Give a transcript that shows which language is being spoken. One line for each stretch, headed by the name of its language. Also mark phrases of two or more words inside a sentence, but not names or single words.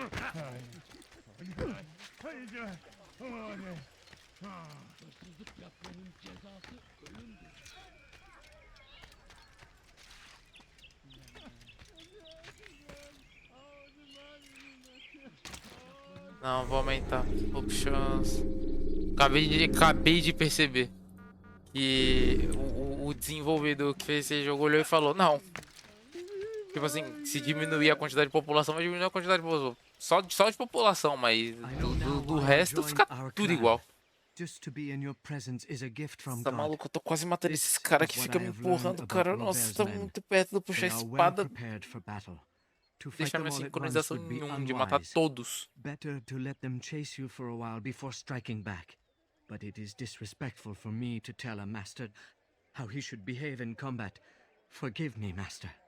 Turkish: Hırsızlık yapmanın cezası ölümdür.
Portuguese: Não, vou aumentar.
English: Options.
Portuguese: Acabei de perceber que o desenvolvedor que fez esse jogo olhou e falou, não. Tipo assim, se diminuir a quantidade de população, vai diminuir a quantidade de população. Só de população, mas do resto fica tudo igual. Tá maluco, eu tô quase matando esses caras que ficam me empurrando, cara. Nossa, tá muito perto de puxar a espada. Deixar minha sincronização em 1 de matar todos.
English: Better to let them chase you for a while before striking back. But it is disrespectful for me to tell a master how he should behave in combat. Forgive me, master.